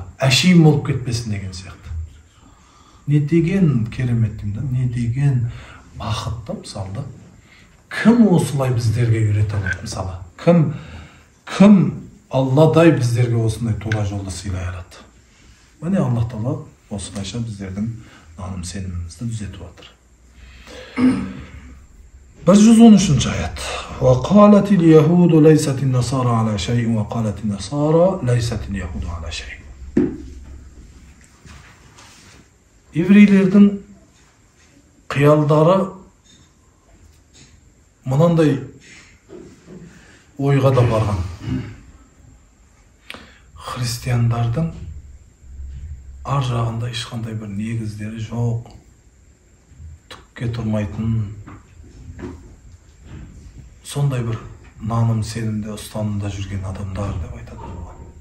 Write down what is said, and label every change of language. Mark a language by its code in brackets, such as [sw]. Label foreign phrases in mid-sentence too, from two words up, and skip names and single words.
[kk] Әшейін болып кетпесін деген сияқты. Не деген керемет деймін, не деген бақытты мысалы. Кім осылай біздерге үйрете алады мысалы? Кім Алладай біздерге осындай тура жолды сыйлай алады? Міне Аллах Тағала осылайша біздердің наным сенімімізді түзетіп жатыр. 113 аят. [ar] وقالت اليهود ليست النصارى على شيء وقالت النصارى ليست اليهود على شيء. [kk] Еврейлердің қиялдары мынандай ойға да барған. Христиандардың ар жағында ешқандай бір негіздері жоқ, түкке тұрмайтын, сондай бір наным сенімде, ұстанымда жүрген адамдар деп айтады болған.